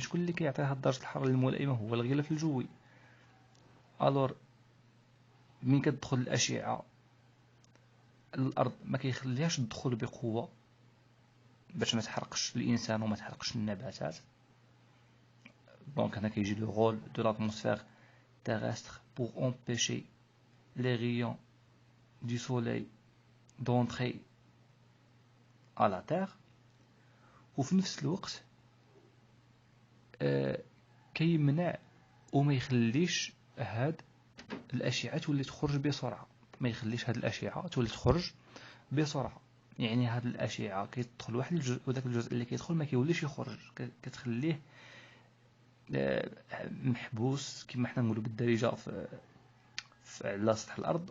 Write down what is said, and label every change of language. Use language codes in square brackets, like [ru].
[ar] شكون اللي كيعطي هذه درجة الحرارة الملائمة؟ هو الغلاف الجوي. ألور من كتدخل الأشعة الأرض ما كيخليهاش تدخل بقوة باش ما تحرقش الإنسان وما تحرقش النباتات. [fr] دونك [ar] هنا كيجي [fr] لو رول دو l'atmosphère terrestre pour empêcher les rayons du soleil d'entrer à la terre. [ar] وفي نفس الوقت كيمنع وما يخليش هاد الأشعة تولي تخرج بسرعة، ما يخليش هاد الأشعة تولي تخرج بسرعة. يعني هاد الأشعة كيدخل واحد الجزء، وذاك الجزء اللي كيدخل ما كيوليش يخرج، كتخليه محبوس كما حنا نقولوا بالدارجة على سطح الأرض.